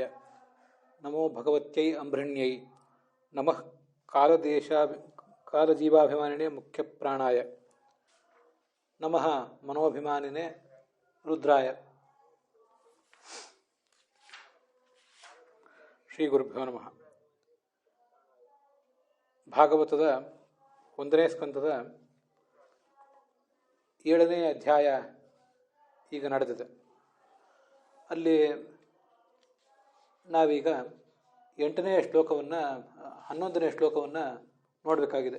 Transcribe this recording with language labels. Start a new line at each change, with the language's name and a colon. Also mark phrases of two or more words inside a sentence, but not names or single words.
Sanskrit: ನಮೋ ಭಗವತ್ಯೈ ಅಂಬೃಣ್ಯೈ. ನಮಃ ಕಾಲಜೀವಾಭಿಮಾನಿನೇ ಮುಖ್ಯಪ್ರಾಣಾಯ. ನಮಃ ಮನೋಭಿಮಾನಿನೇ ರುದ್ರಾಯ. ಶ್ರೀ ಗುರುಭ್ಯೋ ನಮಃ.
Kannada: ಭಾಗವತದ 1ನೇ ಸ್ಕಂದದ 7ನೇ ಅಧ್ಯಾಯ ಈಗ ನಡೆದಿದೆ. ಅಲ್ಲಿ ನಾವೀಗ 8ನೇ ಶ್ಲೋಕವನ್ನು 11ನೇ ಶ್ಲೋಕವನ್ನು ನೋಡಬೇಕಾಗಿದೆ.